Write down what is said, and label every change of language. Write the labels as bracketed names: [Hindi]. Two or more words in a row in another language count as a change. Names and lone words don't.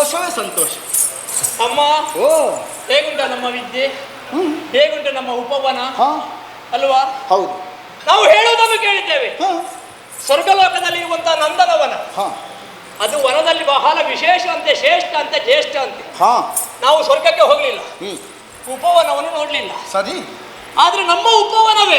[Kannada] ಸಂತೋಷ. ಅಮ್ಮ, ಓ, ಹೇಗುಂಟ ನಮ್ಮ ವಿದ್ಯೆ, ಹೇಗುಂಟ ನಮ್ಮ ಉಪವನ ಹಾ, ಅಲ್ವಾ? ಹೌದು. ನಾವು ಹೇಳುವುದನ್ನು ಕೇಳಿದ್ದೇವೆ. ಹಾ, ಸ್ವರ್ಗಲೋಕದಲ್ಲಿ ಇರುವಂತಹ ನಂದನವನ, ಹಾ, ಅದು ವನದಲ್ಲಿ ಬಹಳ ವಿಶೇಷ ಅಂತೆ, ಶ್ರೇಷ್ಠ ಅಂತೆ, ಜ್ಯೇಷ್ಠ ಅಂತೆ. ಹಾ, ನಾವು ಸ್ವರ್ಗಕ್ಕೆ ಹೋಗ್ಲಿಲ್ಲ, ಹ್ಮ್, ಉಪವನವನ್ನು ನೋಡ್ಲಿಲ್ಲ. ಸರಿ. ಆದ್ರೆ ನಮ್ಮ ಉಪವನವೇ